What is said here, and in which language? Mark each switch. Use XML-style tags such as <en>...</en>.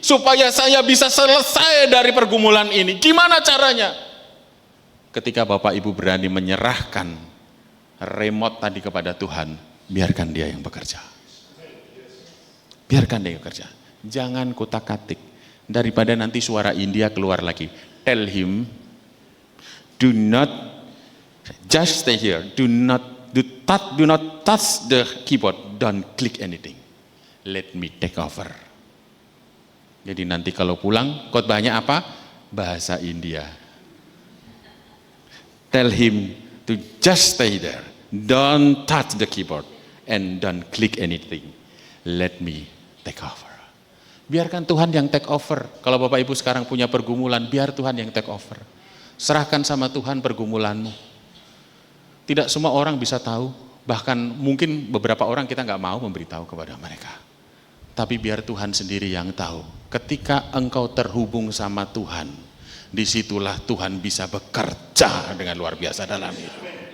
<id>Supaya saya bisa selesai dari pergumulan ini. Gimana caranya? Ketika Bapak Ibu berani menyerahkan remote tadi kepada Tuhan, biarkan dia yang bekerja. Biarkan dia yang bekerja. Jangan kutak-katik. Daripada nanti suara India keluar lagi.</id> <en>Tell him, do not just stay here. Do not touch the keyboard. Don't click anything. Let me take over.</en> <id>Jadi nanti kalau pulang, khotbahnya apa? Bahasa India.</id> <en>Tell him to just stay there. Don't touch the keyboard. And don't click anything. Let me take over.</en> <id>Biarkan Tuhan yang</id> <en>take over.</en> <id>Kalau Bapak Ibu sekarang punya pergumulan, biar Tuhan yang take over. Serahkan sama Tuhan pergumulanmu. Tidak semua orang bisa tahu, bahkan mungkin beberapa orang kita nggak mau memberitahu kepada mereka. Tapi biar Tuhan sendiri yang tahu. Ketika engkau terhubung sama Tuhan, disitulah Tuhan bisa bekerja dengan luar biasa dalam hidup.</id>